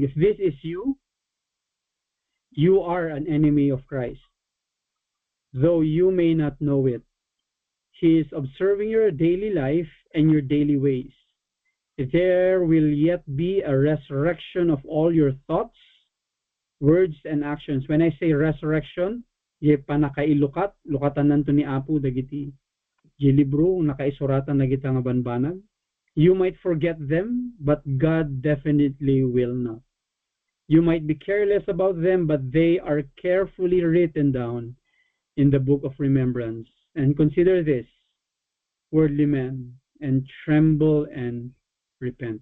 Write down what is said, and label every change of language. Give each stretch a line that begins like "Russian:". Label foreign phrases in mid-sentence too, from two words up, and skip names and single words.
English: If this is you, you are an enemy of Christ. though you may not know it. He is observing your daily life and your daily ways. There will yet be a resurrection of all your thoughts, words, and actions. When I say resurrection,
Iloko: ye panakailukat, lukatan nanto ni Apo dagiti. Ye libro, nakaisuratan na kita nga banbanag.
English: You might forget them, but God definitely will not. You might be careless about them, but they are carefully written down in the book of remembrance. And consider this, worldly men, and tremble and repent.